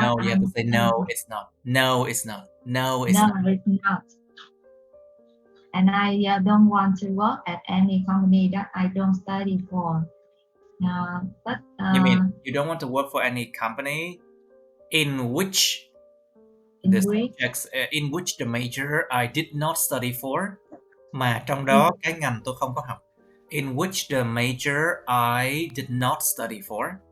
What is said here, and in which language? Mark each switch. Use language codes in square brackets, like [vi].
[en] No, you have to say no. It's not. No, it's not. No, it's No, not. it's not. And I don't want to work at any company that I don't study for. But You mean you don't want to work for any company in which the in which subjects, in which the major I did not study for, [vi] mà trong đó cái ngành tôi không có học. [en] In which the major I did not study for.